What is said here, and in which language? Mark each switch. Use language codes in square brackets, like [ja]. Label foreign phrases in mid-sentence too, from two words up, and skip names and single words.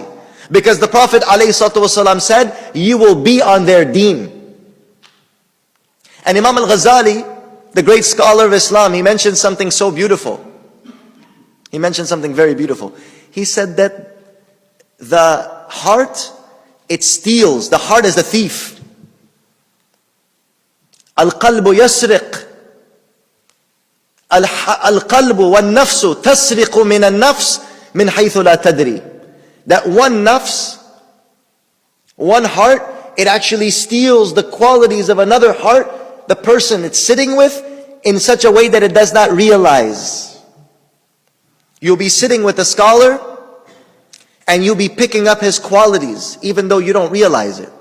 [en] Because the Prophet ﷺ said, you will be on their deen. And Imam al-Ghazali, the great scholar of Islam, he mentioned something so beautiful. He mentioned something very beautiful. He said that the heart, it steals. The heart is the thief. [ar] القلبُ يسرق. القلب والنفس تسرق من النفس من حيث لا تدري. [en] That one nafs, one heart, it actually steals the qualities of another heart the person it's sitting with in such a way that it does not realize. You'll be sitting with a scholar and you'll be picking up his qualities even though you don't realize it.